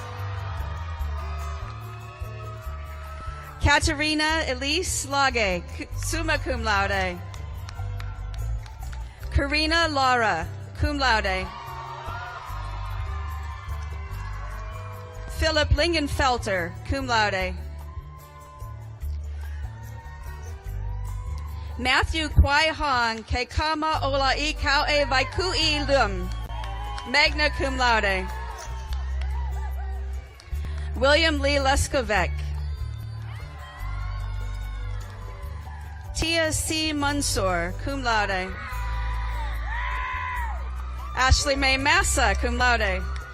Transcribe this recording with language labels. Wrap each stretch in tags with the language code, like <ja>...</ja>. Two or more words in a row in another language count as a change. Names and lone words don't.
<la>Katerina Elise Lage, summa cum laude. Karina Laura, cum laude. Philip Lingenfelter, cum laude. Matthew Kwai Hong, ke kama ola I kau e vaiku I lum, magna cum laude. William Lee Leskovec. Tia C. Mansour, cum laude. Ashley Mae Massa, cum laude.</la>